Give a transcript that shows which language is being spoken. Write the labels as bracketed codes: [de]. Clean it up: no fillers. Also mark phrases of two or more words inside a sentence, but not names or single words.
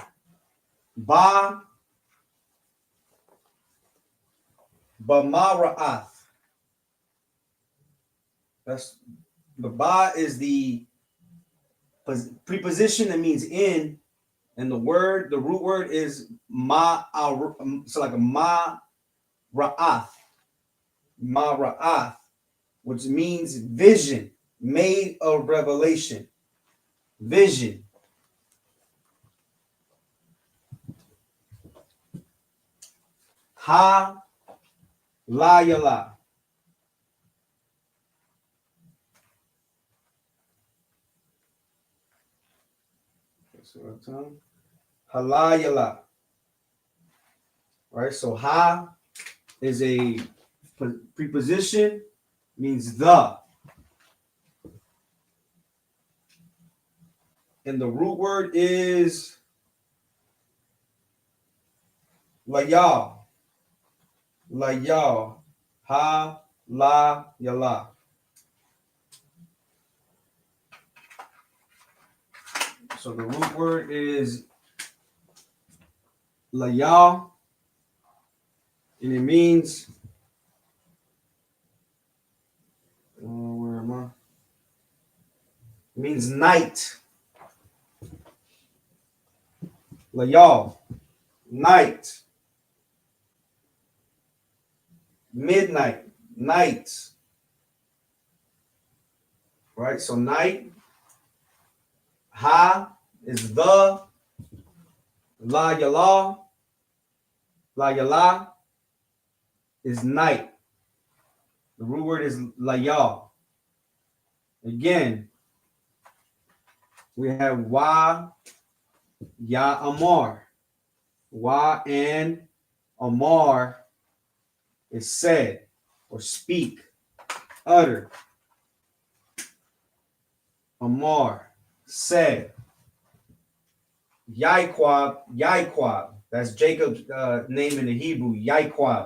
[he] בְּ, בְּמַרְאוֹת. [en] That's the ba is the preposition that means in, and the root word is ma. So like a ma ra'ath, which means vision, made of revelation. Vision. [he] הַ לַּ יְלָה. Halayala. [en] Right? So ha is a preposition, means the. And the root word is layal. Layal. [he] הַ לַּ יְלָה. [en] So the root word is layal, and it means where am I? It means night. Layal, night, midnight, night. Right? So night, ha is the, la yala, la yala is night. The root word is layal. Again, we have wa, ya amar. Wa and amar is said or speak, utter. Amar, said. Yaiquab, Yaiquab. That's Jacob's name in the Hebrew, Yaiquab.